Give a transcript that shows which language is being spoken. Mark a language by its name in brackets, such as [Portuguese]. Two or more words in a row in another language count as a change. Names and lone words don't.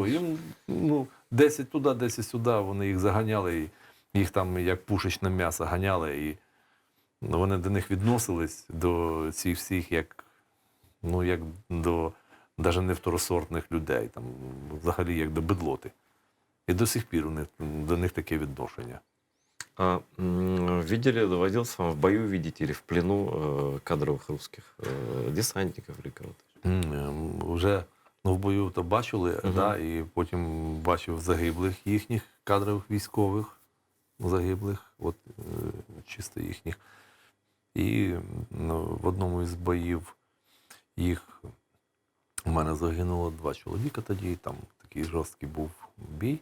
[Ukrainian] Їм, ну, 10 туди, 10 сюди, вони їх заганяли, і їх там як пушечне м'ясо ганяли, і вони до них відносились, до цих всіх, як, ну, як до навіть не второсортних людей, там, взагалі як до бедлоти. І до сих пір до них таке відношення. [Russian] Видели, доводилось вам в бою видеть или в плену кадровых русских десантников или кого-то? [Ukrainian] Вже в бою то бачили, да, і потім бачив загиблих їхніх кадрових військових, загиблих, от чисто їхніх. І в одному із боїв у мене загинуло 2 чоловіка тоді, там такий жорсткий був бій.